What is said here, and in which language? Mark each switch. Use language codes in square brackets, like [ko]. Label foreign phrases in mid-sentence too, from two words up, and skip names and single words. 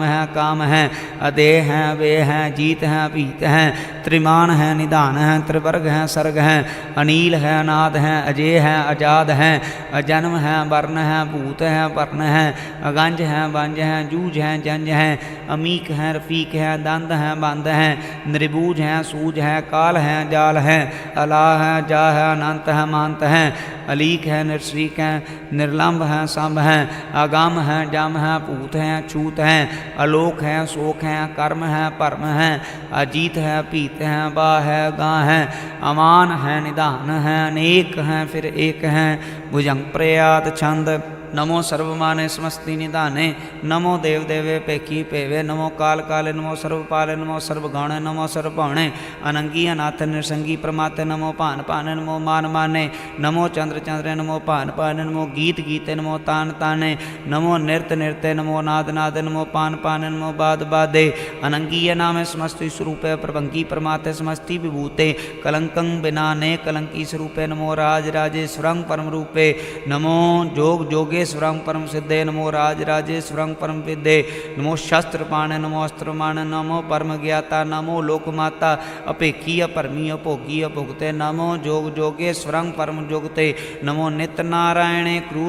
[bra] है काम है अदेह है वे है जीत है पीत है त्रिमान है निधान है त्रिवर्ग है सर्ग है अनील है अनाद है अजय है आजाद है अजन्म है वर्ण है भूत है वर्ण है अगंज है वंज है जूझ है जंज है अमीक है रफीक है दंद है बंद है निर्बूझ है सूझ है काल है जाल है अला है जा है अनंत है मांत है अलीक है निर्श्रीक है निर्लंब है संभ है अगम है जम है पूत है छूत है अलोक है शोक है कर्म है परम है अजीत है पीत है बा है गा है अमान है निधान है अनेक है फिर एक है भुजंग प्रयात छंद नमो सर्वमाने समस्ति निधाने नमो देव देवे पेखी पेवे नमो काल काले नमो सर्वपाले नमो सर्वगौणे नमो सर्वभौणे अनंगी अनाथ निसंगी प्रमाते नमो पान पाने नमो मान माने नमो चंद्र चंद्रे नमो पान पाने नमो गीत गीते नमो तान ताने नमो नृत्य नृत्य नमो नाद नादे नमो पान पाने नमो बाद बादे अनंगीय नामे समस्ति स्वरूपे प्रभंगी प्रमाते समस्ति विभूते कलंकं बिनाने कलंकी स्वरूपे नमो राज राजेश्वरं परम रूपे नमो जोग जोगे स्वरं परम सिद्धे नमो राज राजेश्वरं परम विद्ये नमो शस्त्र पाणे नमो अस्त्र माणे नमो परम ज्ञाता नमो लोकमाता अपेखी अपरमी अभोगी अभुगते नमो जोग जोगेश्वरं परम जोगते नमो नित्य नारायणे क्रूर